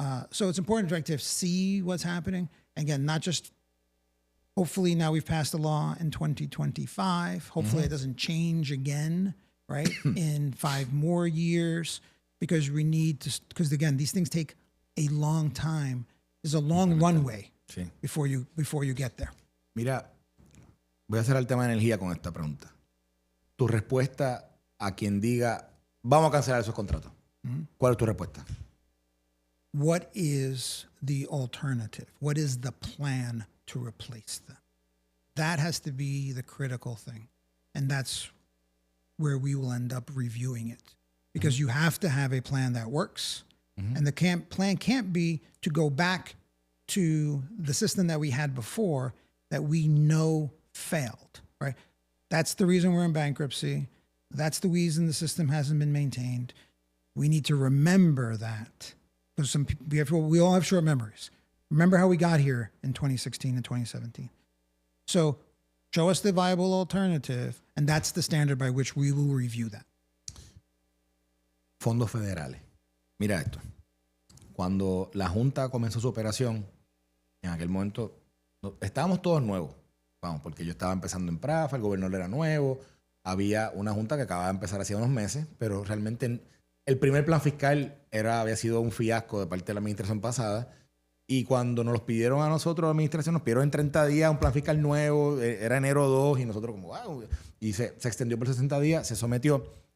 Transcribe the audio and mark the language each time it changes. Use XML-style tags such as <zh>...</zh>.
<en>So it's important to see what's happening. Again, not just hopefully now we've passed a law in 2025. Hopefully it doesn't change again, right, in 5 more years, because we need to. Because again, these things take a long time. There's a long runway before you get there.</en> <es>Mira, voy a hacer el tema de energía con esta pregunta. Tu respuesta a quien diga, vamos a cancelar esos contratos. ¿Cuál es tu respuesta?</es> <en>What is the alternative? What is the plan to replace them? That has to be the critical thing. And that's where we will end up reviewing it. Because you have to have a plan that works. And the plan can't be to go back to the system that we had before that we know failed, right? That's the reason we're in bankruptcy. That's the reason the system hasn't been maintained. We need to remember that, because we all have short memories. Remember how we got here in 2016 and 2017. So show us the viable alternative, and that's the standard by which we will review that.</en> <es>Fondos federales. Mira esto. Cuando la Junta comenzó su operación, en aquel momento estábamos todos nuevos. Vamos, porque yo estaba empezando en Prafa, el gobernador era nuevo, había una junta que acababa de empezar hacía unos meses, pero realmente el primer plan fiscal había sido un fiasco de parte de la administración pasada, y cuando nos los pidieron a nosotros, la administración nos pidieron en 30 días un plan fiscal nuevo, era enero 2, y nosotros como, wow, y se extendió por 60 días, se sometió.</es>